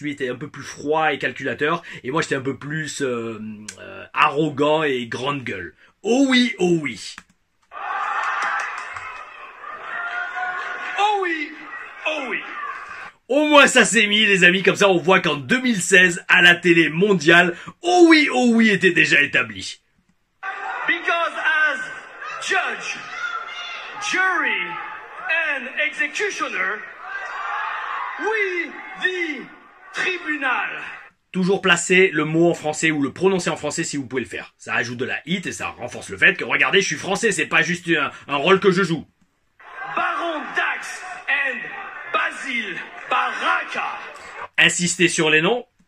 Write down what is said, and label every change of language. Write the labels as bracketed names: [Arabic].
[French] Lui était un peu plus froid et calculateur, et moi j'étais un peu plus arrogant et grande gueule. Oh oui, oh oui. Oh oui, oh oui. Au moins ça s'est mis les amis, comme ça on voit qu'en 2016, à la télé mondiale, oh oui était déjà établi. [English] Because as judge, jury and executioner, we the tribunal. [French] Toujours placer le mot en français ou le prononcer en français si vous pouvez le faire. Ça ajoute de la hit et ça renforce le fait que regardez, je suis français, c'est pas juste un rôle que je joue. [English] Baron Dax and Basile Baraka. [French] Insistez sur les noms.